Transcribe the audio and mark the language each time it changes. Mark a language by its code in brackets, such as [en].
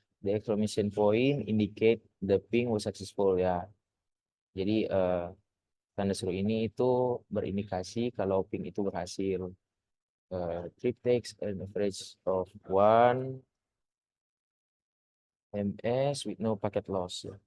[en] The exclamation point indicate the ping was successful ya. [id] Jadi tanda seru ini itu berindikasi kalau ping itu berhasil. [en] Trip takes an average of 1 ms with no packet loss ya.